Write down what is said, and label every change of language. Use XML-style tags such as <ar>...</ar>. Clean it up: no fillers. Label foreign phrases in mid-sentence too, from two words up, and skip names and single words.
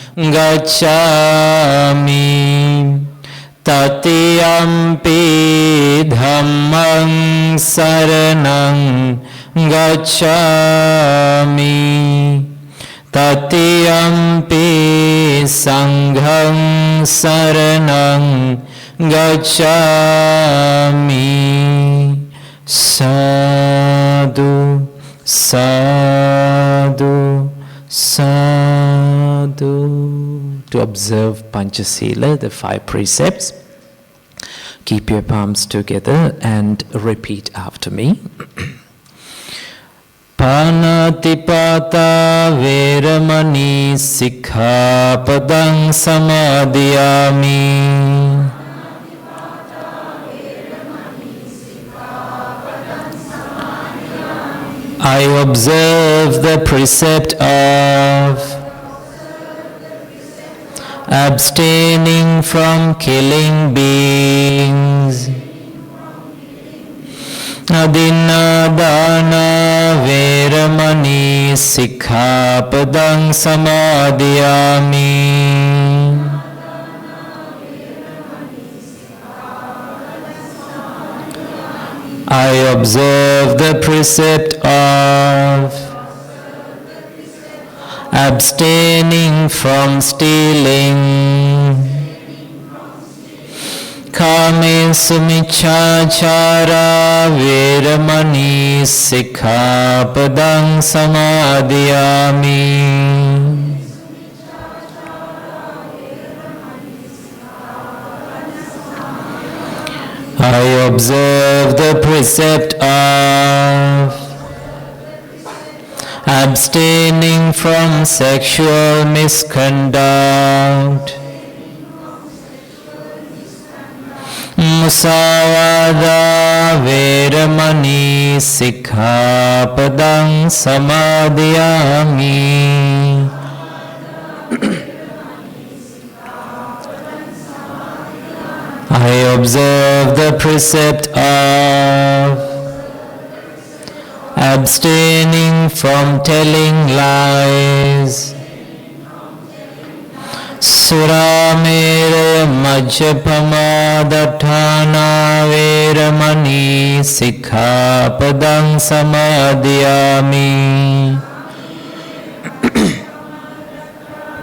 <pi>gacchami, Tatiyampi dhammang saranang gacchami, Tatiyampi sanghang saranang gacchami. Sadhu, sadhu, sadhu.</pi> <en>To observe Panchasila, the 5 precepts, keep your palms together and repeat after me.</en> <pi>Panatipata veramani sikkhapadang samadhiyami.</pi> <en>I observe the precept of abstaining from killing beings.</en> <pi>Adinadana veramani sikkhapadang samadhiyami.</pi> <en>I observe the precept of abstaining from stealing.</en> <pi>Kamesu miccāchāra veramani sikkhapadang samadhiyami.</pi> <en>I observe the precept of abstaining from sexual misconduct.</en> <pi>Musāvāda veramani sikkhapadang samadhiyami.</pi> <en>I observe the precept of abstaining from telling lies.</en> <pi>Suramera majjapamadatthana veramani sikkhapadang samadhiyami.</pi>